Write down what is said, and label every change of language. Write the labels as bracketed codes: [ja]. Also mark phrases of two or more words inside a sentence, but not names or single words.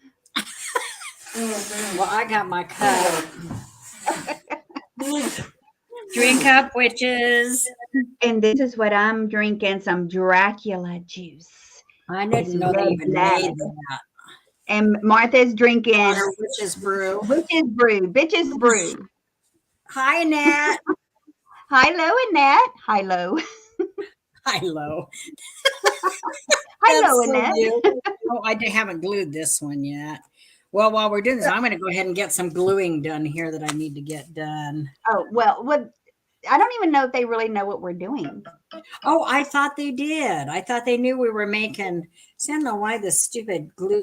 [en] Well, I got my cup. Drink up, witches. And this is what I'm drinking, some Dracula juice. I didn't know they even made that. And Martha's drinking Witch's brew. Witch's brew. Bitch's brew. Hi, Nat. Hi, Lo and Nat. Hi, Lo. Hi, Lo. Hi, Lo and Nat. Oh, I haven't glued this one yet. Well, while we're doing this, I'm going to go ahead and get some gluing done here that I need to get done. Oh, well, I don't even know if they really know what we're doing. Oh, I thought they did. I thought they knew we were making. See, I don't know why this stupid glue.